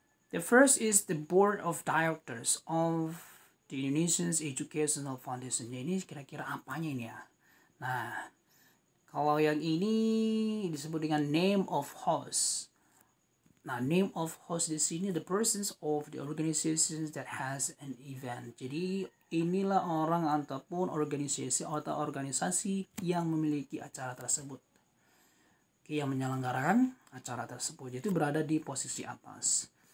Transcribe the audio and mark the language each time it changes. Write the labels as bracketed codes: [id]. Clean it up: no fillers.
[en] The first is the board of directors of the Indonesian Educational Foundation. [id] Ini kira-kira apanya ini ya? Nah, kalau yang ini disebut dengan [en] name of host. Nah, name of host [id] di sini [en] the persons of the organizations that has an event. [id] Jadi inilah orang ataupun organisasi atau organisasi yang memiliki acara tersebut. Oke, yang menyelenggarakan acara tersebut itu berada di posisi atas.